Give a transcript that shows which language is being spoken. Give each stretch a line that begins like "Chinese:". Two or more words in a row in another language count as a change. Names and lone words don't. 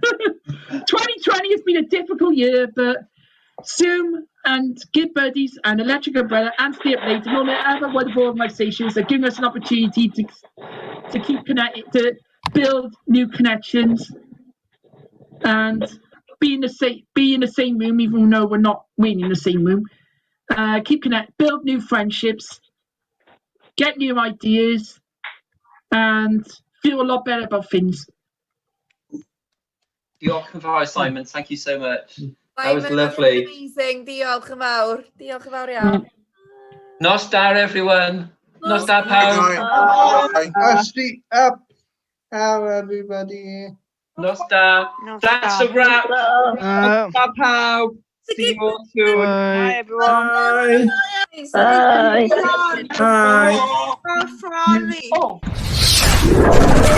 English: 2020 has been a difficult year, but Zoom and Good Buddies and Electric Umbrella and Stay Up Late and all the other wonderful organisations are giving us an opportunity to keep connected, to build new connections and be in the same room, even though we're not really in the same room. Keep connected, build new friendships, get new ideas, and feel a lot better about things.
Welsh: Diolch yn fawr, Simon.
English: Thank you so much. That was lovely. Amazing.
Welsh: Diolch yn fawr. Diolch yn fawr iawn. Nos da, everyone. Nos da, pawb.
English: Sleep up. How everybody.
Welsh: Nos da.
English: That's a wrap.
Welsh: Nos da, pawb.
English: See you all soon. Bye, everyone. Bye. Bye. Bye.